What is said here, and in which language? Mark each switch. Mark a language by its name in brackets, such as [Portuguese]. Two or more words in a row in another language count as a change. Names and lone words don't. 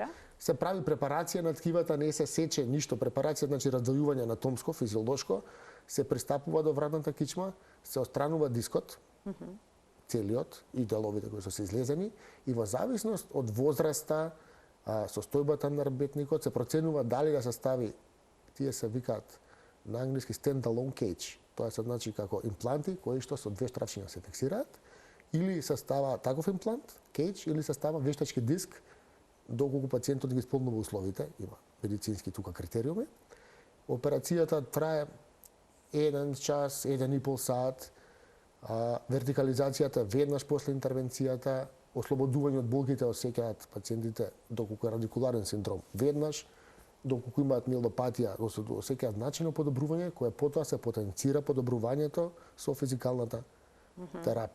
[Macedonian] Се прави препарација на ткивата, не се сече ништо. Препарација значи раздвојување анатомско, физиолошко, се пристапува до вратната кичма, се отстранува дискот, целиот и деловите кои се излезени и во зависност од возраста, состојбата на арбетникот се проценува дали да се стави, тие се викаат на англиски [English] stand-alone cage. [Macedonian] Тоа се значи како импланти кои што со две штрафчиња се фиксираат, или се става таков имплант, cage, или се става вештачки диск, доколку пациентот ги исполнува условите, има медицински тука критериуми. Операцијата трае 1 час, 1,5 сат, вертикализацијата веднаш после интервенцијата, ослободување од болките осеќаат пациентите доколку е радикуларен синдром веднаш, доколку имаат миелопатија, осеќаат значајно подобрување, кое потоа се потенцира подобрувањето со физикалната терапија.